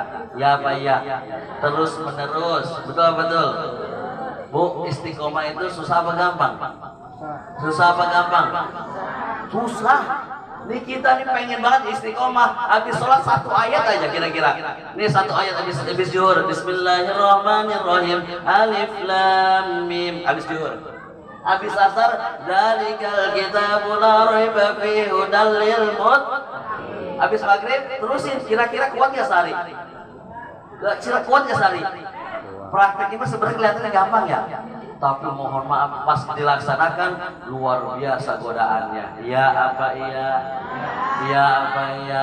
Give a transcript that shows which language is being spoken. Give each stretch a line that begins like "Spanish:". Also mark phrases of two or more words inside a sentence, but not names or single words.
Indonesian: Ya, Pak ya. Terus menerus. Betul. Bu, istiqomah itu susah apa gampang? Susah apa gampang? Susah. Nih kita nih pengen banget istiqomah. Habis sholat 1 ayat aja kira-kira. Nih 1 ayat habis zuhur.
Arabic: بسم الله الرحمن الرحيم. الم.
Indonesian: Habis zuhur. Habis asar.
Arabic: ذلك الكتاب لا ريب فيه هدى للمتقين.
Indonesian: Habis maghrib terusin. Kira-kira kuat ya sehari? Kira kuat ya sehari? Prakteknya sebenarnya kelihatannya gampang ya. Tapi mohon maaf pas dilaksanakan luar biasa godaannya. Ya apa iya.